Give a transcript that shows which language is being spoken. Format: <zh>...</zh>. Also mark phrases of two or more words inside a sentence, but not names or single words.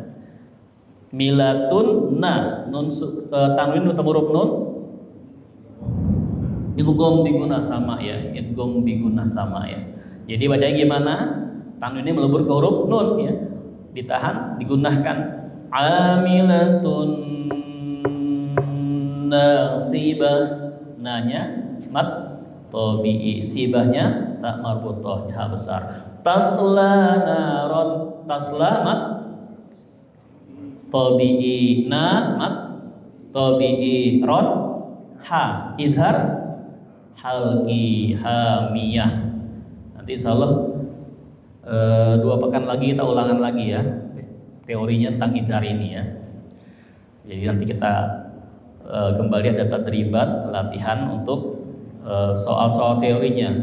<id>Milatun nun tanwin bertemu huruf nun idgham bigunnah sama ya, idgham bigunnah sama ya. Jadi bacanya gimana? Tanwinnya melebur ke huruf nun ya, ditahan, digunakan.</id> <ar>عاملة ناصبة,</ar> <id>nanya mat tabi'i, sibahnya tak marbutoh ha besar.</id> <ar>تصلى نارا</ar> <id>tasla mat tabi'i, na mat tabi'i, ron ha, idhar halqi, hamiyah. Nanti insyaallah 2 pekan lagi kita ulangan lagi ya teorinya tentang idhar ini ya. Jadi nanti kita kembali ada tadribat, latihan untuk soal-soal teorinya.</id>